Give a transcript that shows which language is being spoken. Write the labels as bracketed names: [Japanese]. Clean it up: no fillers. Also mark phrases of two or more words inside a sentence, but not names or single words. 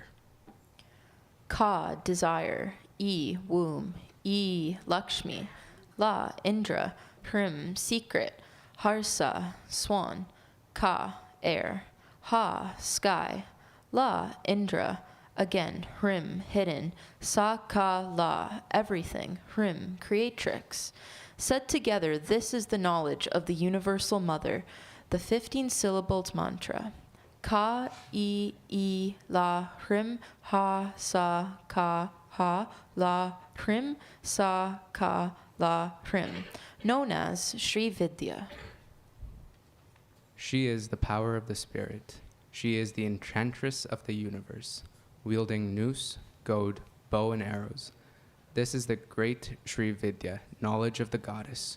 [English] Ka, desire. E, womb. E, Lakshmi. La, Indra. Hrim, secret. Harsa, swan. Ka, air. Ha, sky. La, Indra. Again, Hrim, hidden. [Sanskrit] Sa, ka, la, [English] everything. Hrim, creatrix. Said together, this is the knowledge of the Universal Mother, the 15-syllabled mantra. [Sanskrit] Ka, e, la, hrim, ha, sa, ka, ha, la, hrim, sa, ka, la, [English] hrim, known as Shree Vidya. She is the power of the spirit. She is the enchantress of the universe, wielding noose, goad, bow, and arrows. This is the great Shree Vidya, knowledge of the goddess.